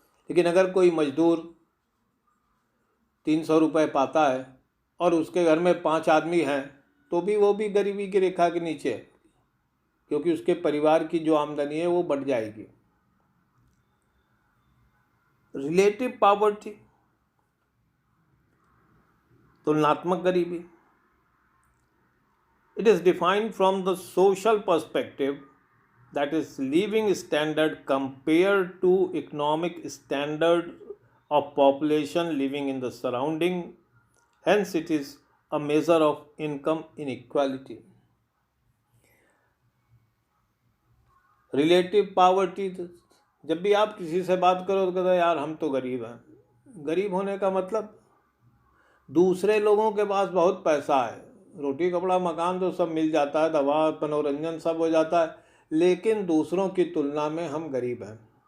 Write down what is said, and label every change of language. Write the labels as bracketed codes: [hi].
[hi] लेकिन अगर कोई मजदूर 300 रुपये पाता है और उसके घर में 5 आदमी हैं तो भी वो भी गरीबी की रेखा के नीचे है, क्योंकि उसके परिवार की जो आमदनी है वो बढ़ जाएगी। रिलेटिव पावर्टी, तुलनात्मक गरीबी। [en] It is defined from the social perspective, that is living standard compared to economic standard of population living in the surrounding. Hence it is a measure of income inequality. [hi] Relative poverty, जब भी आप किसी से बात करो तो कहते हैं यार हम तो गरीब हैं। गरीब होने का मतलब दूसरे लोगों के पास बहुत पैसा है, रोटी कपड़ा मकान तो सब मिल जाता है, दवा मनोरंजन सब हो जाता है, लेकिन दूसरों की तुलना में हम गरीब हैं।